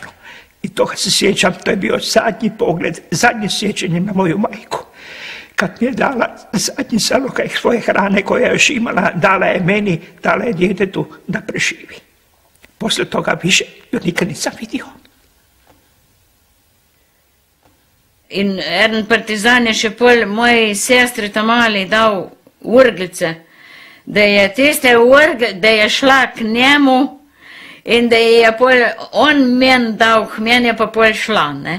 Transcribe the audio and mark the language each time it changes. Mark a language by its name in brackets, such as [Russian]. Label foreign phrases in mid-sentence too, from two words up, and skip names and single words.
[Croatian] I toga se sjećam, to je bio zadnji pogled, zadnje sjećanje na moju majku. Kad mi je dala zadnji salokaj svoje hrane koje je još imala, dala je meni, dala je djetetu da preživi. Poslije toga više ju nikad nisam vidio. [Slovenian] In en partizan je še pol moji sestri tamali dal urglice, da je tiste da je šla k njemu in da je pol on meni dal, k meni je pa pol šla, ne.